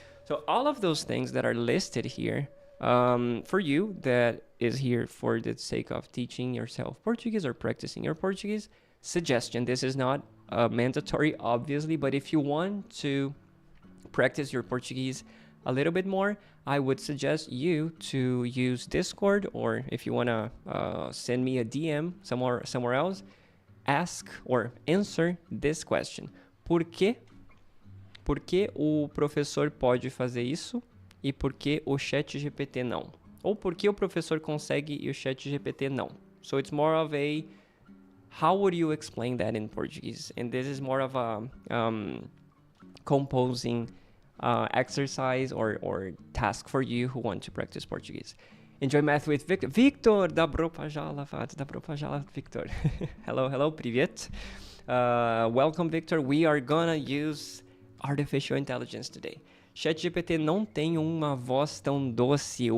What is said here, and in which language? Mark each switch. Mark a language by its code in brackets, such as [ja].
[en] So all of those things that are listed here, for you that is here for the sake of teaching yourself Portuguese or practicing your Portuguese, suggestion, this is not mandatory, obviously, but if you want to practice your Portuguese a little bit more, I would suggest you to use Discord, or if you want to send me a DM somewhere else, ask or answer this question. [pt] Por que o professor pode fazer isso e por que o ChatGPT não? Ou por que o professor consegue e o ChatGPT não? [en] So it's more of a, how would you explain that in Portuguese? And this is more of a composing exercise or task for you who want to practice Portuguese. Enjoy math with Victor. [ru] Victor, добро пожаловать, Victor. [en] Hello, [ru] привет. [en] Welcome, Victor. We are gonna use artificial intelligence today. [pt] ChatGPT não tem uma voz tão doce.